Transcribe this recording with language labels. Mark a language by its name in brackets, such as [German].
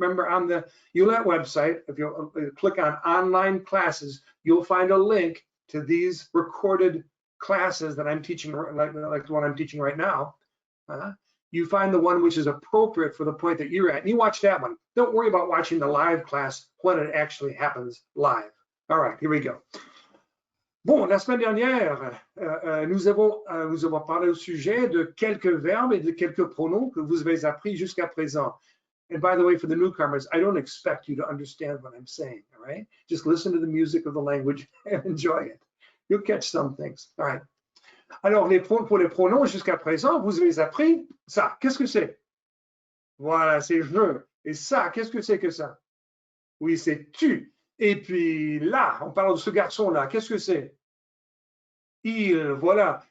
[English] Remember, on the ULAT website, if you click on online classes, you'll find a link to these recorded classes that I'm teaching, like the one I'm teaching right now. You find the one which is appropriate for the point that you're at, and you watch that one. Don't worry about watching the live class when it actually happens live. All right, here we go. [French] Bon, la semaine dernière, nous avons parlé au sujet de quelques verbes et de quelques pronoms que vous avez appris jusqu'à présent. [English] And by the way, for the newcomers, I don't expect you to understand what I'm saying, all right? Just listen to the music of the language and enjoy it. You'll catch some things, all right? [French] Alors, pour les pronoms jusqu'à présent, vous avez appris ça. Qu'est-ce que c'est? Voilà, c'est je. Et ça, qu'est-ce que c'est que ça? Oui, c'est tu. Et puis là, on parle de ce garçon-là, qu'est-ce que c'est? Il, voilà.